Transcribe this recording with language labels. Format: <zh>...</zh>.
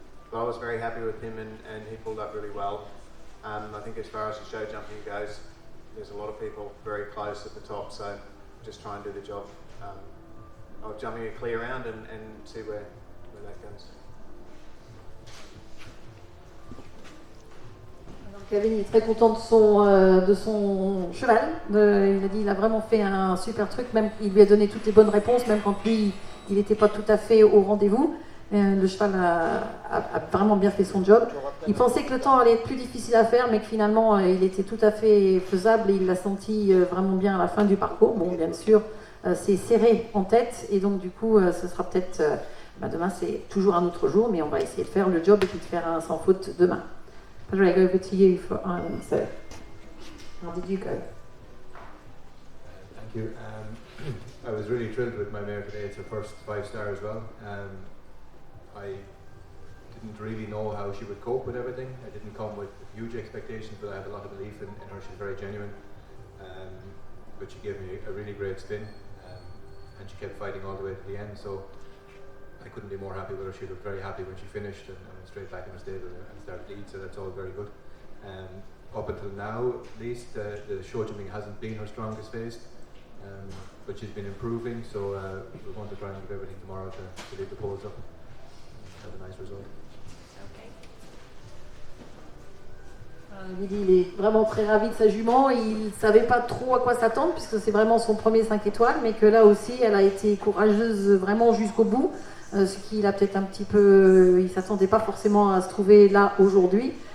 <en>But I was very happy with him, and he pulled up really well. I think as far as the show jumping goes, there's a lot of people very close at the top, so just try and do the job of jumping a clear round and see where that goes.</en> <fr>Kevin est très content de son cheval. Il a dit qu'il a vraiment fait un super truc, même il lui a donné toutes les bonnes réponses, même quand lui il n'était pas tout à fait au rendez-vous. Le cheval a vraiment bien fait son job. Il pensait que le temps allait être plus difficile à faire, mais que finalement il était tout à fait faisable et il l'a senti vraiment bien à la fin du parcours. Bon, bien sûr, c'est serré en tête et donc du coup, ce sera peut-être... demain, c'est toujours un autre jour, mais on va essayer de faire le job et puis de faire un sans faute demain.</fr> <en>Patrick, over to you for Ireland. So, how did you go? Thank you. I was really thrilled with my mare today. It's her first 5-star as well. I didn't really know how she would cope with everything. I didn't come with huge expectations, but I have a lot of belief in her. She's very genuine. But she gave me a really great spin, and she kept fighting all the way to the end. So I couldn't be more happy with her. She looked very happy when she finished and straight back in the stable and started to eat, so that's all very good. Up until now, at least, the show jumping hasn't been her strongest phase, but she's been improving, so we're going to try and give everything tomorrow to leave the poles up and have a nice result.</en> <fr>Il dit il est vraiment très ravi de sa jument, il ne savait pas trop à quoi s'attendre puisque c'est vraiment son premier 5 étoiles, mais que là aussi elle a été courageuse vraiment jusqu'au bout, ce qu'il a peut-être un petit peu, il ne s'attendait pas forcément à se trouver là aujourd'hui.</fr>